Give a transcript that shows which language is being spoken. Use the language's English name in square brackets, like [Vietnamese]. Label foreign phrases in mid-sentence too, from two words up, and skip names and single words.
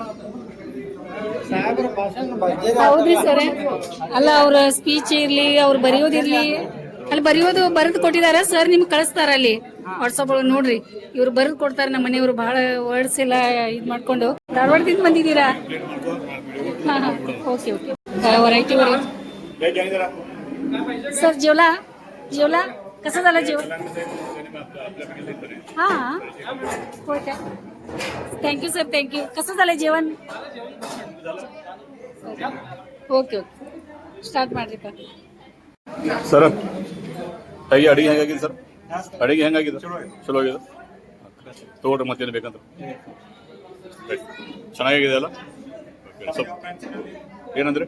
[Kannada] ಹೌದ್ರಿ ಸರ್. ಅಲ್ಲ ಅವ್ರ ಸ್ಪೀಚ್ ಇರ್ಲಿ, ಅವ್ರು ಬರೆಯೋದಿರ್ಲಿ, ಅಲ್ಲಿ ಬರೆದು ಕೊಟ್ಟಿದಾರ ಸರ್. ನಿಮ್ಗೆ ಕಳಿಸ್ತಾರ ಅಲ್ಲಿ ವಾಟ್ಸಪ್ ಒಳಗೆ ನೋಡ್ರಿ. ಇವ್ರು ಬರೆದು ಕೊಡ್ತಾರೆ. ನಮ್ಮ ಮನೆಯವರು ಬಹಳ ವರ್ಡ್ಸ್ ಎಲ್ಲ ಇದು ಮಾಡ್ಕೊಂಡು. ಧಾರವಾಡದಿಂದ ಬಂದಿದ್ದೀರಾ? ಹಾ ಹಾ [English] okay okay. [Marathi] व्हरायटी सर जेवला कसं झालं जेवण? हां होय काय. थँक्यू सर, थँक्यू. कसं झालं जेवण? [English] okay start [Kannada] ಮಾಡ್ರಿಪ್ಪ ಸರ್. ಅಡಿಗೆ ಹೆಂಗಾಗಿದೆ ಸರ್? ಅಡಿಗೆ ಹೆಂಗಾಗಿದೆ? ಚಲೋ ಆಗಿದೆ. ತಗೊಳ್ರಿ ಮತ್ತೇನು ಬೇಕಂತ. ಚೆನ್ನಾಗಿದೆ ಅಲ್ಲ? ಏನಂದ್ರೆ